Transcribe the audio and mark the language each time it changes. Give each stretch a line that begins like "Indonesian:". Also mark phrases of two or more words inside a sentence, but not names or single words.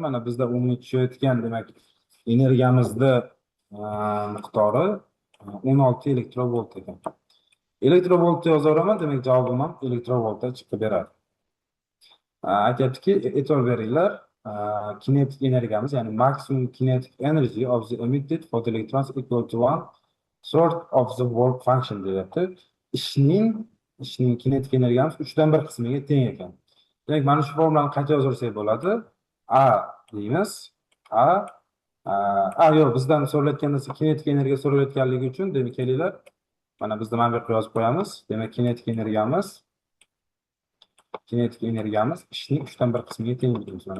Uzbek: Mana bizda umumiy tushayotgan demak energiyamizni miqdori 16 elektrovolt ekan. Elektrovoltni yozaveraman, demak javobim ham elektrovoltda chiqib beradi. Aytyaptiki, e'tibor beringlar, kinetik energiyamiz, ya'ni
English: maximum kinetic energy of the emitted photoelectrons equal to 1/3 of the work function
Uzbek: deyapti. Ishning kinetik energiyamiz 3dan 1 qismiga teng ekan. Demak, mana shu formulani qancha yozursak bo'ladi? A deymiz. Yo'q, bizdan so'ralayotgan narsa kinetik energiya so'ralayotganligi uchun, demak, kelinglar. Mana bizda mana bu yerga yozib qo'yamiz. Demak, kinetik energiyamiz ishning 3dan 1 qismiga teng deymiz mana.